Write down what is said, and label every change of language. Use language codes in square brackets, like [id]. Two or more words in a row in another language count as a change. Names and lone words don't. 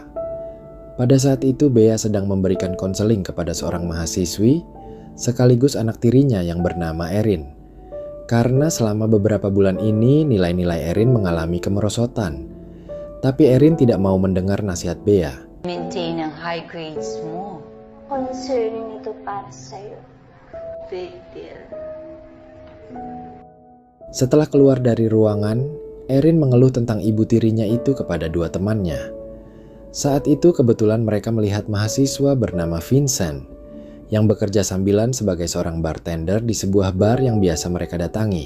[id] Pada saat itu Bea sedang memberikan konseling kepada seorang mahasiswi sekaligus anak tirinya yang bernama Erin. Karena selama beberapa bulan ini nilai-nilai Erin mengalami kemerosotan. Tapi Erin tidak mau mendengar nasihat Bea. [tl] Maintain ang [en] high grades [tl] mo. Concerning ito para sa'yo. [en] Big deal. [id] Setelah keluar dari ruangan, Erin mengeluh tentang ibu tirinya itu kepada dua temannya. Saat itu kebetulan mereka melihat mahasiswa bernama Vincent yang bekerja sambilan sebagai seorang bartender di sebuah bar yang biasa mereka datangi.